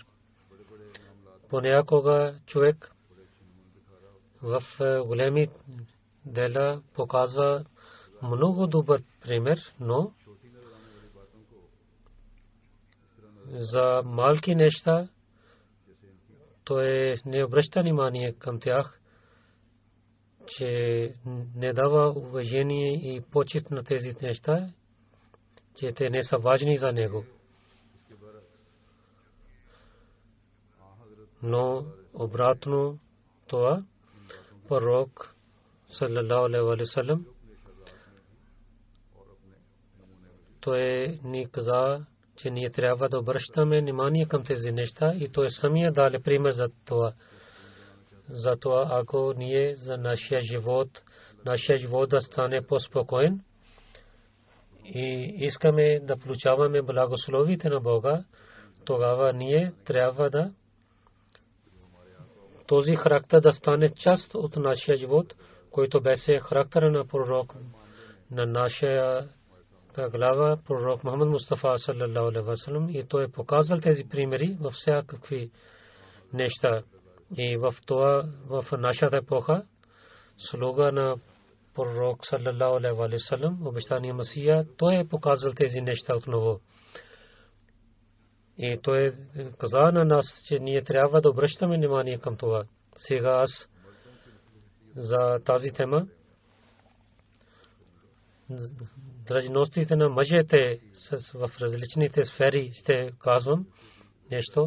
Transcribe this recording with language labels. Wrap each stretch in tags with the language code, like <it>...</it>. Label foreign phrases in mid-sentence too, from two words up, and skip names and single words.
<bg>Понякога човек в големи дела показва много добър пример, но за малки неща той не обръща внимание към тях, че не дава уважение и почит на тези неща, че те не са важни за него. Но обратно това пророк</bg> <ar>صلى الله عليه وسلم</ar> <bg>той ни каза, че ние трябва да обръщаме внимание към тези неща и той самия даде пример за това. Затова ако ние за нашия живот да стане по-спокоен и искаме да получаваме благословите на Бога, тогава ние трябва да този характер да стане част от нашия живот, който беше характера на пророк на нашия глава пророк Мухаммад Мустафа</bg> <ar>صلى الله عليه وسلم</ar> <bg>и той е показал тези примери във всякакви неща. И в това в нашата епоха слуга на пророк</bg> <ar>صلى الله عليه وسلم</ar> <bg>обещания Месия, той е показал тези неща отново. И той каза на нас, че ние трябва да обръщаме внимание към това. Сега аз за тази тема дръжностите на мъжете в различните сфери ще казвам нещо.</bg>